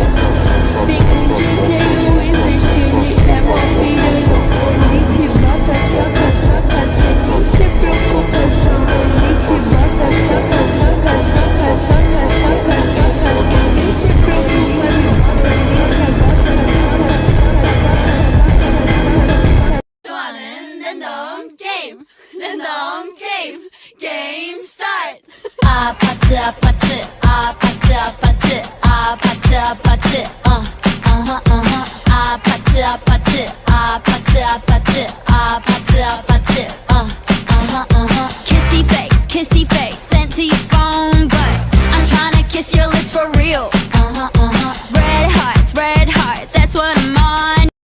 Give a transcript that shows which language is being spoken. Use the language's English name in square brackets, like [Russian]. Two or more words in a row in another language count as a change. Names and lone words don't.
[Portuguese] Vem com DJ Luiz, que ele é mó piranha. Ele te bota, saca, saca, sem nem ter preocupação. Ele te bota, saca, saca, saca, saca, saca, saca, sem nem ter preocupação. Ele te bota, saca, [Korean] 좋아하는 [English] random game, random game, game start. [Korean] 아파트, 아파트, 아파트, 아파트, 아파트, 아파트, 아파트, 아파트, 아파트, 아파트, 아파트, 아파트, [English] kissy face, sent to your phone, but I'm tryna kiss your lips for real. Red hearts, that's what I'm on.